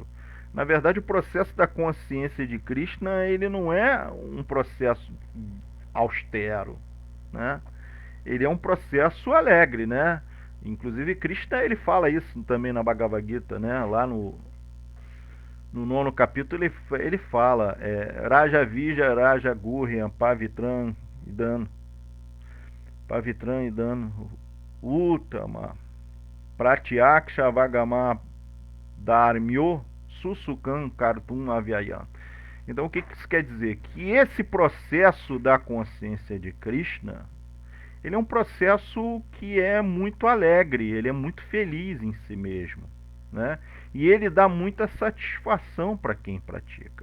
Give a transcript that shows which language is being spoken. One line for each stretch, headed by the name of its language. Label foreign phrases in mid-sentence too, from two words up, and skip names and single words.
Portuguese: Na verdade, o processo da consciência de Krishna ele não é um processo austero, né? Ele é um processo alegre, né? Inclusive Krishna ele fala isso também na Bhagavad Gita, né? Lá no nono capítulo ele fala
Sanskrit: Raja Vija, Raja Gurya, Pavitran e Dan Uttama Pratyaksha Vagama Dharmyo Susukam Kartum Avyayam.
Portuguese: Então o que isso quer dizer? Que esse processo da consciência de Krishna ele é um processo que é muito alegre, ele é muito feliz em si mesmo, né? E ele dá muita satisfação para quem pratica.